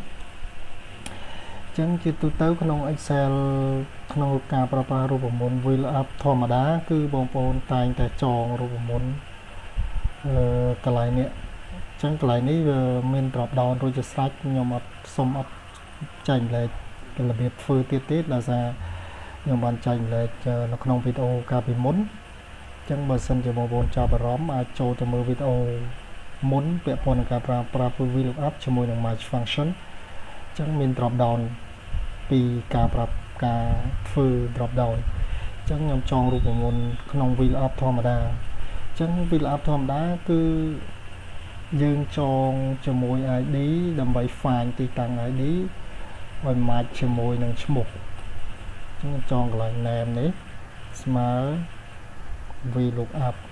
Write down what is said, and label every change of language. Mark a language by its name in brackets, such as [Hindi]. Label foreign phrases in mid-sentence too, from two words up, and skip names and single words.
[Khmer] អញ្ចឹងជាទូទៅក្នុង Excel ក្នុងការប្រើប្រាស់រូបមន្ត VLOOKUP ធម្មតាគឺបងប្អូនតែងតែចងរូបមន្តកន្លែងនេះអញ្ចឹងកន្លែង នេះវាមាន [English] drop down [Khmer] រួចជាស្រេចខ្ញុំសូមអត់ចែកម្លែករបៀបធ្វើទៀតទេដោយសារខ្ញុំបានចែកម្លែកនៅក្នុង វីដេអូកាលពីមុនអញ្ចឹងបើសិនជាបងប្អូនចាប់អារម្មណ៍អាចចូលទៅមើលវីដេអូមុន ពាក់ព័ន្ធនឹងការប្រើប្រាស់ VLOOKUP ជាមួយនឹង [English] match function [Khmer] អញ្ចឹងមាន [English] drop down [Khmer] ពីការធ្វើ [English] drop down [Khmer] អញ្ចឹងខ្ញុំចងរូបមន្តក្នុង VLOOKUP ធម្មតាអញ្ចឹង VLOOKUP ធម្មតាគឺយើងចងជាមួយ ID ដើម្បី find ទីតាំង ID ឲ្យ match ជាមួយនឹងឈ្មោះអញ្ចឹងចងកន្លែង name នេះស្មើ VLOOKUP